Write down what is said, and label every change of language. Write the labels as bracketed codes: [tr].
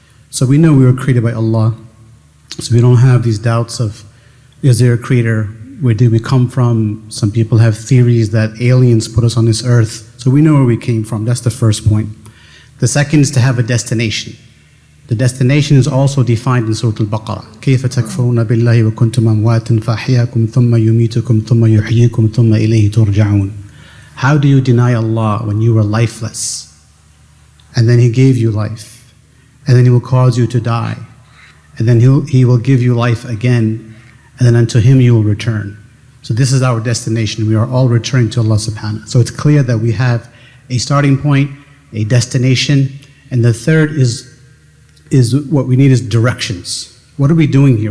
[en] So we know we were created by Allah. So we don't have these doubts of, is there a creator? Where did we come from? Some people have theories that aliens put us on this earth. So we know where we came from. That's the first point. The second is to have a destination. The destination is also defined in Surah Al-Baqarah. [ar] كيف تكفرون بالله وكنتم أمواتا فأحياكم ثم يميتكم ثم يحييكم ثم إليه ترجعون. [en] How do you deny Allah when you were lifeless? And then He gave you life. And then He will cause you to die. And then He will give you life again. And then unto Him you will return. So this is our destination. We are all returning to Allah subhanahu. So it's clear that we have a starting point, a destination, and the third is what we need is directions. What are we doing here?